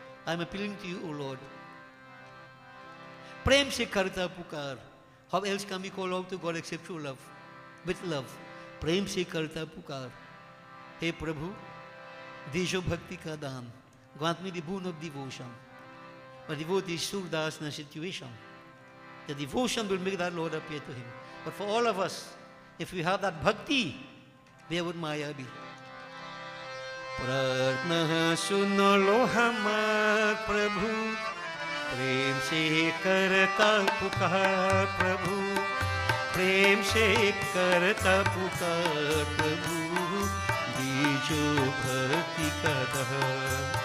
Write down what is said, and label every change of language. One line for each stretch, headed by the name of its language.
English: I am appealing to you, O Lord.
Hindi: प्रेम से करता पुकार.
English: How else can we call out to God except through love? With love.
Hindi: प्रेम से करता पुकार. हे प्रभु, दीजो भक्ति का दान.
English: Grant me the boon of devotion. But devotee is surdas in a situation. The devotion will make that Lord appear to him. But for all of us, if we have that bhakti, where would Maya be?
Hindi: प्रार्थना सुनो लो हमार प्रभु, प्रेम से करता पुकार प्रभु, प्रेम से करता पुकार प्रभु, दीजो भक्ति का दान.